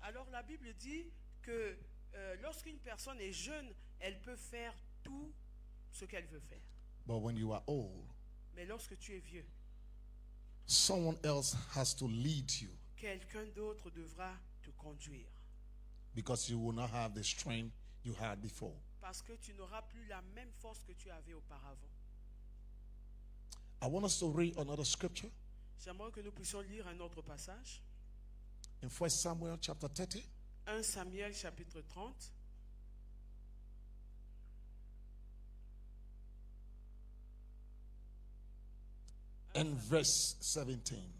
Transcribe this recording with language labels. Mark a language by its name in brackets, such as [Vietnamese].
[French] Alors la Bible dit que lorsqu'une personne est jeune, elle peut faire tout ce qu'elle veut faire. [English] But when you are old, [French] Mais lorsque tu es vieux, [English] someone else has to lead you [French] quelqu'un d'autre devra te conduire. [English] because you will not have the strength you had before. [French] Parce que tu n'auras plus la même force que tu avais auparavant. [English] I want us to read another scripture [French] J'aimerais que nous puissions lire un autre passage. [English] in 1 Samuel chapter 30. [French] 1 Samuel chapitre 30. [English] And verse 17.